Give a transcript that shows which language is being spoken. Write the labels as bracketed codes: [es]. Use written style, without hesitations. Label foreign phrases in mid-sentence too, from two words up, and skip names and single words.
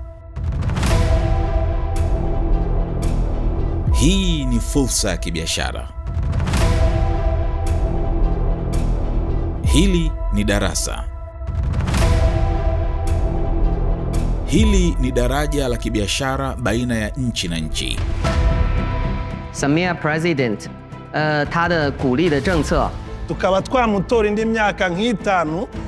[sw] Hii ni fursa ya kibiashara. Hili ni darasa. Hili ni daraja la kibiashara baina ya nchi na nchi. [zh] Samia President 他的鼓励的政策 [rw] tukaba twamutora indi myaka nk'itanu.